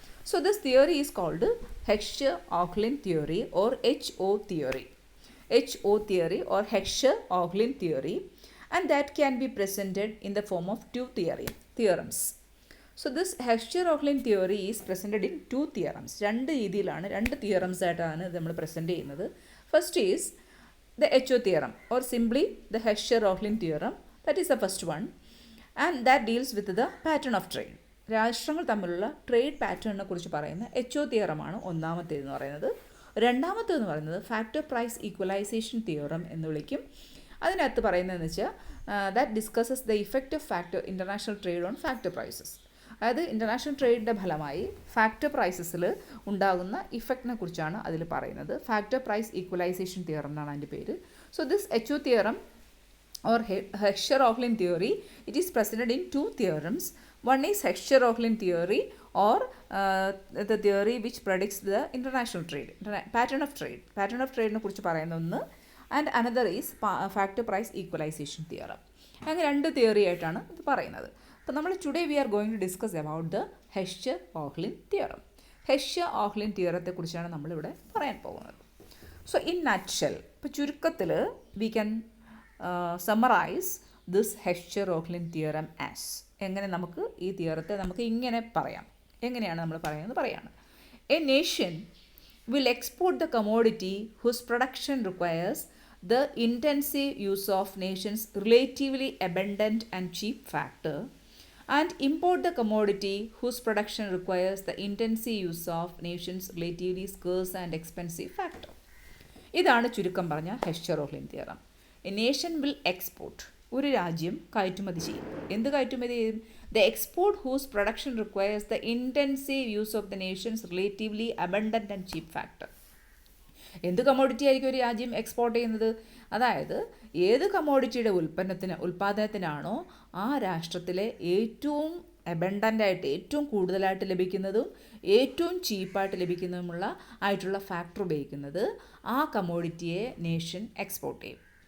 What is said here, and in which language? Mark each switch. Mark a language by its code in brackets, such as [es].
[en] So this theory is called Heckscher-Ohlin theory, or HO theory. HO theory or Heckscher-Ohlin theory, and that can be presented in the form of two theorems. So this Heckscher-Ohlin theory is presented in two theorems. [ml] രണ്ട് theorems ആയിട്ടാണ് നമ്മൾ present ചെയ്യുന്നത്. [en] First is the HO theorem, or simply the Heckscher-Ohlin theorem. That is the first one, and that deals with the pattern of trade. [ml] രാഷ്ട്രങ്ങൾ തമ്മിലുള്ള trade പാറ്റേണിനെ കുറിച്ച് പറയുന്ന H O തിയറമാണ് ഒന്നാമത്തേതെന്ന് പറയുന്നത്. രണ്ടാമത്തേതെന്ന് പറയുന്നത് ഫാക്ടർ പ്രൈസ് ഈക്വലൈസേഷൻ തിയറം എന്ന് വിളിക്കും. അതിനകത്ത് പറയുന്നതെന്ന് വെച്ചാൽ [en] That discusses the effect of factor international trade on factor prices. [ml] അതായത് ഇൻ്റർനാഷണൽ ട്രേഡിൻ്റെ ഫലമായി ഫാക്ടർ പ്രൈസസിൽ ഉണ്ടാകുന്ന ഇഫക്റ്റിനെ കുറിച്ചാണ് അതിൽ പറയുന്നത്. ഫാക്ടർ പ്രൈസ് ഈക്വലൈസേഷൻ തിയറം എന്നാണ് അതിൻ്റെ പേര്. [en] So this H O theorem or Heckscher-Ohlin theory, it is presented in two theorems. One is Heckscher-Ohlin theory or the theory which predicts the international trade, pattern of trade [ml] നെ കുറിച്ച് പറയുന്ന ഒന്ന്. [en] And another is factor price equalization theorem. [ml] അങ്ങനെ രണ്ട് theory ആയിട്ടാണ് ഇത് പറയുന്നത്. അപ്പോൾ നമ്മൾ [en] Today we are going to discuss about the Heckscher-Ohlin theorem. [ml] Heckscher-Ohlin തിയറത്തെക്കുറിച്ചാണ് നമ്മളിവിടെ പറയാൻ പോകുന്നത്. [en] so in nutshell, [ml] ഇപ്പോൾ ചുരുക്കത്തിൽ [en] We can summarize this Heckscher-Ohlin theorem as. [ml] എങ്ങനെ നമുക്ക് ഈ തിയറത്തെ നമുക്ക് ഇങ്ങനെ പറയാം. എങ്ങനെയാണ് നമ്മൾ പറയുന്നത് പറയാണ്. [en] A nation will export the commodity whose production requires the intensive use of nation's relatively abundant and cheap factor and import the commodity whose production requires the intensive use of nation's relatively scarce and expensive factor. [ml] ഇതാണ് ചുരുക്കം പറഞ്ഞ Heckscher-Ohlin theorem. [en] a nation will export, [ml] ഒരു രാജ്യം കയറ്റുമതി ചെയ്യും. എന്ത് കയറ്റുമതി ചെയ്യും? [en] The export whose production requires the intensive use of the nation's relatively abundant and cheap factor. [ml] എന്ത് കമ്മോഡിറ്റി ആയിരിക്കും ഒരു രാജ്യം എക്സ്പോർട്ട് ചെയ്യുന്നത്? അതായത് ഏത് കമ്മോഡിറ്റിയുടെ ഉൽപ്പാദനത്തിനാണോ ആ രാഷ്ട്രത്തിലെ ഏറ്റവും അബണ്ടൻ്റായിട്ട് ഏറ്റവും കൂടുതലായിട്ട് ലഭിക്കുന്നതും ഏറ്റവും ചീപ്പായിട്ട് ലഭിക്കുന്നതുമുള്ള ആയിട്ടുള്ള ഫാക്ടർ ഉപയോഗിക്കുന്നത് ആ കമ്മോഡിറ്റിയെ നേഷൻ എക്സ്പോർട്ട് ചെയ്യും.